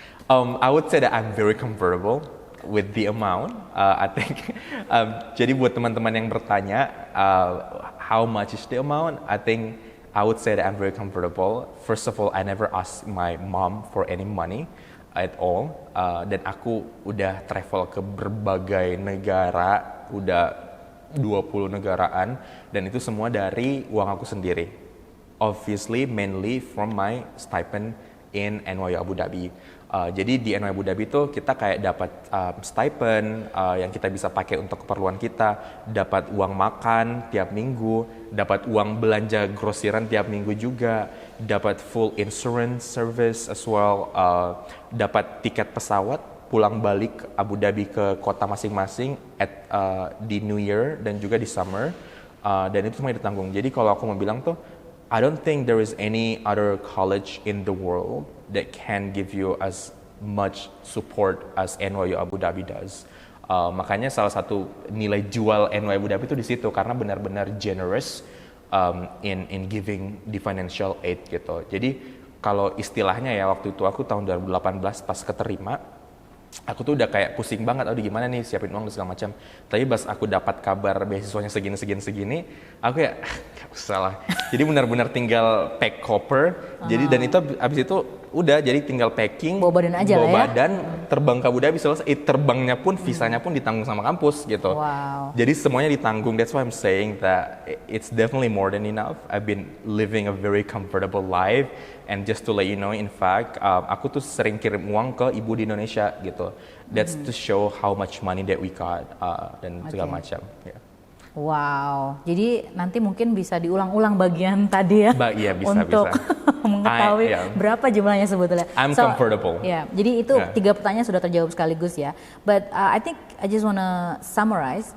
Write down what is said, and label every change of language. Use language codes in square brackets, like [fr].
[en] I would say that I'm very comfortable with the amount. I think. [id] Jadi buat teman-teman yang bertanya, [en] how much is the amount? I think I would say that I'm very comfortable. First of all, I never asked my mom for any money at all. [id] Dan aku udah travel ke berbagai negara, udah 20 negaraan, dan itu semua dari uang aku sendiri. [en] Obviously, mainly from my stipend in NYU Abu Dhabi. [id] Jadi di NYU Abu Dhabi itu kita kayak dapat stipend yang kita bisa pakai untuk keperluan kita, dapat uang makan tiap minggu, dapat uang belanja grosiran tiap minggu juga, dapat [en] full insurance service as well, [id] dapat tiket pesawat pulang balik Abu Dhabi ke kota masing-masing di New Year dan juga di summer, dan itu semua ditanggung. Jadi kalau aku mau bilang tuh, [en] I don't think there is any other college in the world that can give you as much support as NYU Abu Dhabi does. [id] Makanya salah satu nilai jual NYU Abu Dhabi itu di situ, karena benar-benar [en] generous in giving the financial aid [id] gitu. Jadi kalau istilahnya ya, waktu itu aku tahun 2018 pas keterima, aku tuh udah kayak pusing banget, gimana nih siapin uang dan segala macam. Tapi pas aku dapat kabar beasiswanya segini, aku ya gak usah lah. Jadi benar-benar tinggal pack koper. Jadi dan itu abis itu udah jadi tinggal packing, bawa badan aja lah ya. Terbang ke Abu Dhabi selesai. Terbangnya pun, visanya pun ditanggung sama kampus gitu. Wow. Jadi semuanya ditanggung. [en] That's why I'm saying that it's definitely more than enough. I've been living a very comfortable life. And just to let you know, in fact, [id] aku tuh sering kirim uang ke ibu di Indonesia gitu. [en] That's to show how much money that we got [id] dan segala macam. Yeah. Wow, jadi nanti mungkin bisa diulang-ulang bagian tadi ya, iya, bisa, untuk mengetahui berapa jumlahnya sebetulnya. [en] I'm comfortable. [id] Ya, jadi itu 3 pertanyaan sudah terjawab sekaligus ya. [en] But I think I just wanna summarize.